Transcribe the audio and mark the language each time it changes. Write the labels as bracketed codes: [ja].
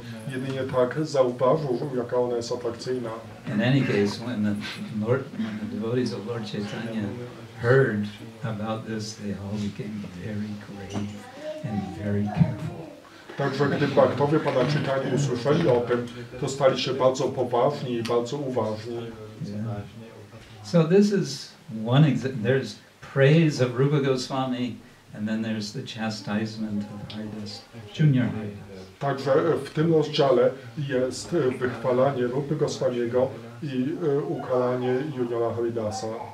[pl] Jedynie tak zauważył, jaka ona jest atrakcyjna. [en] In any case, when the devotees of Lord Chaitanya heard about this, they all became very grave and very careful. [pl] Także gdy bhaktowie Pana Chaitanya usłyszeli o tym, to stali się bardzo poważni i bardzo uważni. [en] Yeah. So this is one example. There's praise of Rupa Goswami, and then there's the chastisement of Haridas, Junior Haridas. [pl] Także w tym rozdziale jest wychwalanie Rupy Goswamiego i ukaranie juniora Haridasa.